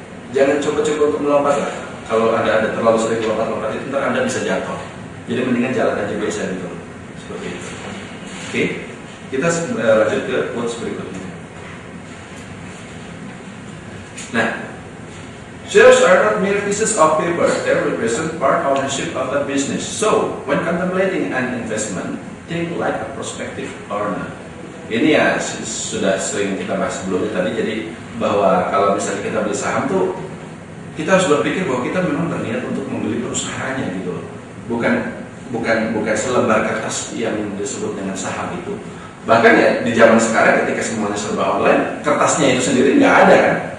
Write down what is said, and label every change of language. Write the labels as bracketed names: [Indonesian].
[Indonesian] Jangan coba-coba untuk melompat lah. Kalau ada terlalu sering lompat-lompat itu ntar Anda bisa jatuh. Jadi mendingan jalan aja biasa gitu. Seperti itu. Oke. Kita lanjut ke quotes berikutnya. Nah, [English] Shares are not mere pieces of paper, they represent part ownership of a business. So, when contemplating an investment, think like a prospective owner. [Indonesian] Ini ya sudah sering kita bahas sebelumnya tadi, jadi bahwa kalau misalnya kita beli saham tuh, kita harus berpikir bahwa kita memang berniat untuk membeli perusahaannya gitu loh. Bukan selembar kertas yang disebut dengan saham itu. Bahkan ya di zaman sekarang ketika semuanya serba online, kertasnya itu sendiri nggak ada kan.